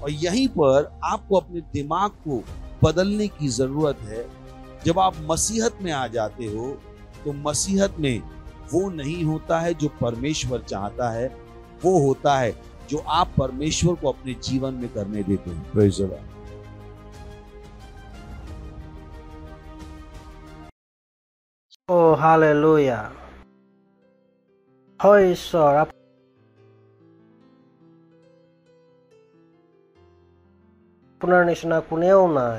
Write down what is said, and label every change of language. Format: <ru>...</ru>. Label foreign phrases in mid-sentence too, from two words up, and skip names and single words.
<hi>और यहीं पर आपको अपने दिमाग को बदलने की जरूरत है। जब आप मसीहत में आ जाते हो तो मसीहत में वो नहीं होता है जो परमेश्वर चाहता है, वो होता है जो आप परमेश्वर को अपने जीवन में करने देते हैं।</hi> <en>Praise the Lord. Oh, hallelujah.</en> <as>হয় ঈশ্বৰ, আপোনাৰ নিচিনা কোনেও নাই।</as>